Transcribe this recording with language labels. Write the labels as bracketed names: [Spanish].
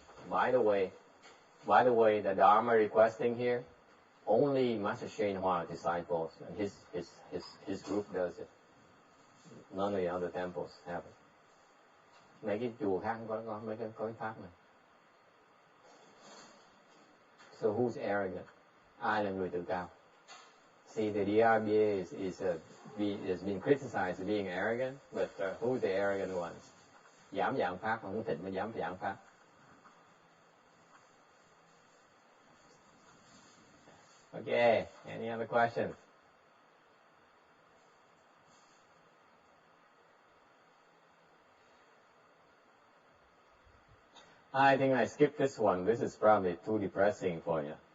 [English] By the way, the Dharma requesting here, only Master Hsuan Hua disciples and his group does it. None of the other temples have it. [Vietnamese] Mấy cái chùa khác không có mấy cái pháp này. [English] So who's arrogant? [Vietnamese] Ai là người tự cao? [English] See, the DRBA has been criticized as being arrogant, but who's the arrogant ones? [Vietnamese] Dám giảng pháp, không thịnh mới dám giảng pháp. [English] Okay, any other questions? I think I skipped this one. This is probably too depressing for you.